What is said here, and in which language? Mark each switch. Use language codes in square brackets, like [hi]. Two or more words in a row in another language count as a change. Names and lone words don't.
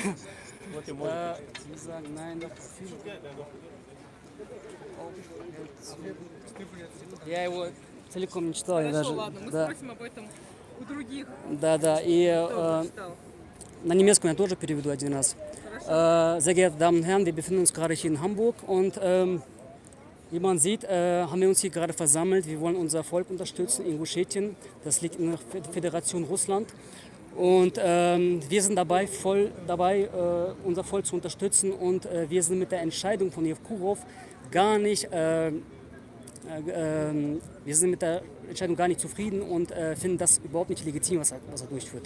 [ru] Я его целиком не читал. Хорошо, ладно, мы спросим об этом у других. Да. И на немецком я тоже переведу один раз. [de] Sehr geehrte Damen und Herren, wir befinden uns gerade hier in Hamburg und wie man sieht, haben wir uns hier gerade versammelt. Wir wollen unser Volk unterstützen, Ingushetien, das liegt in der Föderation Russland. Und wir sind voll dabei, unser Volk zu unterstützen und wir sind mit der Entscheidung von Yevkurov gar nicht zufrieden und finden das überhaupt nicht legitim, was er durchführt.